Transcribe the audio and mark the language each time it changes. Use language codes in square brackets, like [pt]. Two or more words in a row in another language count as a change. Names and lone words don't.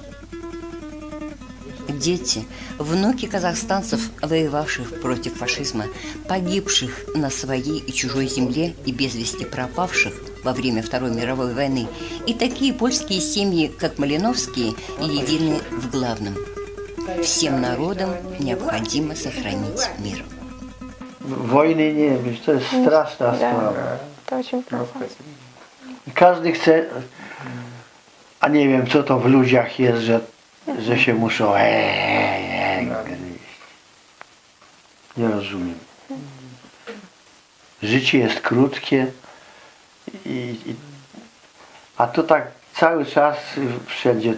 [ru] Дети, внуки казахстанцев, воевавших против фашизма, погибших на своей и чужой земле и без вести пропавших во время Второй мировой войны, и такие польские семьи, как Малиновские, едины в главном. Всем народам необходимо сохранить мир. [pl] Wojny nie wiem, to jest straszna sprawa. [ru] Это очень плохо. [pl] Każdy chce, a nie wiem co to w ludziach jest, że się muszą gryźć. Nie rozumiem. Życie jest krótkie a to tak cały czas wszędzie.